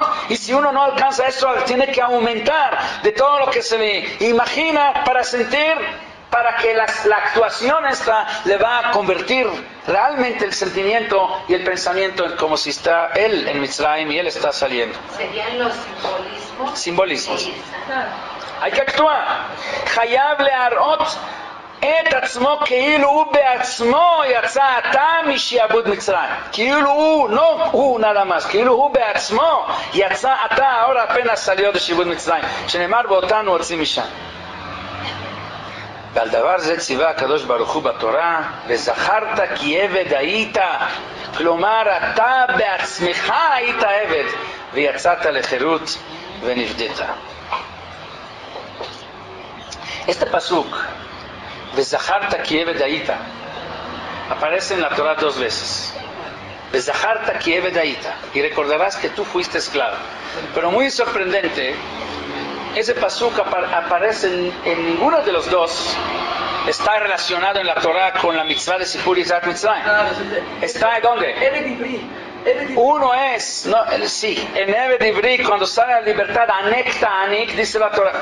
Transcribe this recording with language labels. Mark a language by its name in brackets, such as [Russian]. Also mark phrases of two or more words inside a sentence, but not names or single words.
[Spanish] Y si uno no alcanza eso, tiene que aumentar de todo lo que se le imagina para sentir, para que la actuación esta le va a convertir realmente el sentimiento y el pensamiento en como si está él en Mitzrayim y él está saliendo. Serían los simbolismos. Simbolismos. hay que actuar. [Hebrew] חייב להראות את עצמו כאילו הוא בעצמו יצא עתה משעבוד מצרים. כאילו הוא, [Spanish] no הוא nada más, [Hebrew] כאילו הוא בעצמו יצא עתה [Spanish] ahora apenas salió de [Hebrew] שעבוד מצרים. שנאמר ואותנו הוציא משם. ועל דבר זה ציווה הקדוש ברוך הוא בתורה, וזכרת כי עבד היית, כלומר אתה בעצמך היית עבד, ויצאת לחירות ונפדית. Este pasuk, וזכרת כי עבד היית, [Spanish] aparece en la Torah 2 veces. [Hebrew] וזכרת כי עבד היית, [Spanish] y recordarás que tú fuiste esclavo. Pero muy sorprendente, ese pasuk aparece en ninguno de los dos. Está relacionado en la Torah con la mitzvah de [Hebrew] סיפור יציאת מצרים. [Spanish] ¿Está en dónde? Uno es, no, sí, en [Hebrew] עבד עברי, [Spanish] cuando sale a la libertad, [Hebrew] העניק תעניק, [Spanish] dice la Torah.